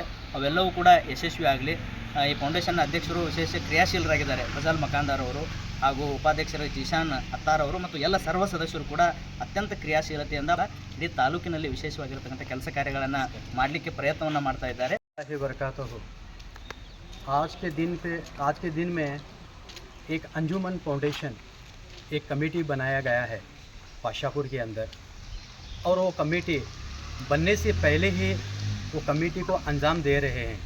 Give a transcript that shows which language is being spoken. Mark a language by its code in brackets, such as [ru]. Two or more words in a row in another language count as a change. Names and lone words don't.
[kn] ಅವೆಲ್ಲವೂ ಕೂಡ ಯಶಸ್ವಿ ಆಗಲಿ. ಈ ಫೌಂಡೇಶನ್ನ ಅಧ್ಯಕ್ಷರು ವಿಶೇಷ ಕ್ರಿಯಾಶೀಲರಾಗಿದ್ದಾರೆ, ಫಜಲ್ ಮಕಾಂದಾರ್ ಅವರು, ಹಾಗೂ ಉಪಾಧ್ಯಕ್ಷರು ಜೀಶಾನ್ ಅತ್ತಾರ್ ಅವರು ಮತ್ತು ಎಲ್ಲ ಸರ್ವ ಸದಸ್ಯರು ಕೂಡ ಅತ್ಯಂತ ಕ್ರಿಯಾಶೀಲತೆಯಿಂದ ಇಡೀ ತಾಲೂಕಿನಲ್ಲಿ ವಿಶೇಷವಾಗಿರ್ತಕ್ಕಂಥ ಕೆಲಸ ಕಾರ್ಯಗಳನ್ನು ಮಾಡಲಿಕ್ಕೆ ಪ್ರಯತ್ನವನ್ನು ಮಾಡ್ತಾ ಇದ್ದಾರೆ. [hi] आज के दिन में एक अंजुमन फाउंडेशन एक कमेटी बनाया गया है पाशापुर के अंदर, और वो कमेटी बनने से पहले ही वो कमेटी को अंजाम दे रहे हैं.